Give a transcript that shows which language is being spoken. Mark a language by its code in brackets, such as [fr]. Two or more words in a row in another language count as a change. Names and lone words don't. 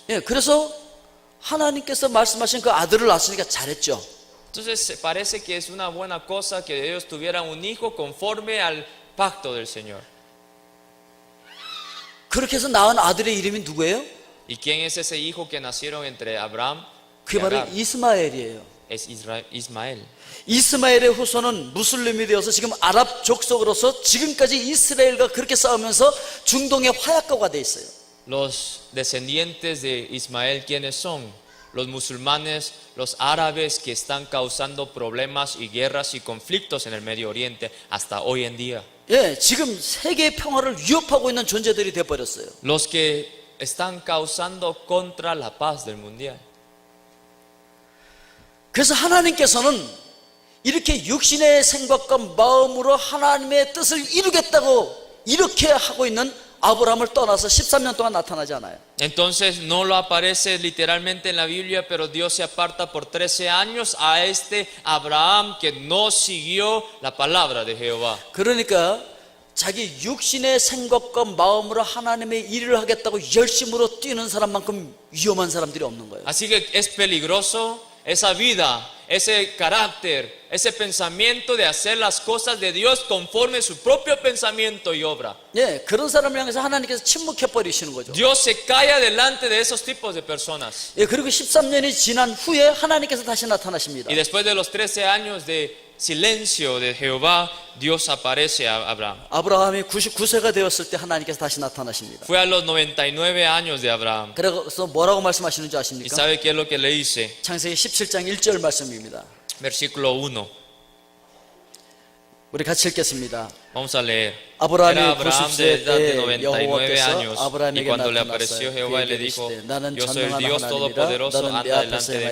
[ko] 예, 그래서 하나님께서 말씀하신 그 아들을 낳았으니까 잘했죠. [es] Entonces, parece que es una buena cosa que ellos tuvieran un hijo conforme al pacto del Señor. [ko] 그렇게 해서 낳은 아들의 이름이 누구예요? [es] ¿Y quién es ese hijo que nacieron entre Abraham y [ko] 그게 바로 [es] Agar? [ko] 이스마엘이에요. [es] Es Ismael. [ko] 이스마엘의 후손은 무슬림이 되어서 지금 아랍 족속으로서 지금까지 이스라엘과 그렇게 싸우면서 중동의 화약고가 돼 있어요. [es] Los descendientes de Ismael, ¿quiénes son? Los musulmanes, los árabes que están causando problemas y guerras y conflictos en el Medio Oriente hasta hoy en día. [ko] 예, 지금 세계의 평화를 위협하고 있는 존재들이 돼 버렸어요. [es] Los que están causando contra la paz del mundial. [ko] 그래서 하나님께서는 이렇게 육신의 생각과 마음으로 하나님의 뜻을 이루겠다고 이렇게 하고 있는 아브라함을 떠나서 13년 동안 나타나지 않아요. [es] Entonces no lo aparece literalmente en la Biblia, pero Dios se aparta por 13 años a este Abraham que no siguió la palabra de Jehová. [ko] 그러니까 자기 육신의 생각과 마음으로 하나님의 일을 하겠다고 열심으로 뛰는 사람만큼 위험한 사람들이 없는 거예요. [es] Así que es peligroso esa vida, ese carácter, ese pensamiento de hacer las cosas de Dios conforme su propio pensamiento y obra. [ko] 예, 그런 사람을 향해서 하나님께서 침묵해 버리시는 거죠. [es] Dios se calla delante de esos tipos de personas. [ko] 예, 그리고 13년이 지난 후에 하나님께서 다시 나타나십니다. [es] Y después de los 13 años de silencio de Jehová, Dios aparece a Abraham. [ko] 아브라함이 99세가 되었을 때 하나님께서 다시 나타나십니다. [es] Fue a los 99 años de Abraham. [ko] 그래서 뭐라고 말씀하시는지 [es] ¿Y [ko] 아십니까? [es] sabe qué es lo que le dice? [ko] 창세기 17장 1절 말씀입니다. [es] Versículo 1. [ko] 우리 같이 읽겠습니다. [es] Vamos a leer. [ko] 아브라함이 [es] Era Abraham de edad de [ko] 90세 [es] 99 [ko] 여호와께서 [es] años, y [ko] 아브라함에게 [es] cuando le [ko] 나타나서 [es] apareció Jehová y le [ko] 그에게 [es] dijo, [ko] 이르시되 나는 [es] yo soy el [ko] 전능한 [es] Dios [ko] 하나님이라 [es] Todopoderoso, [ko] 너는 내 [es] anda [ko] 앞에서 [es] delante de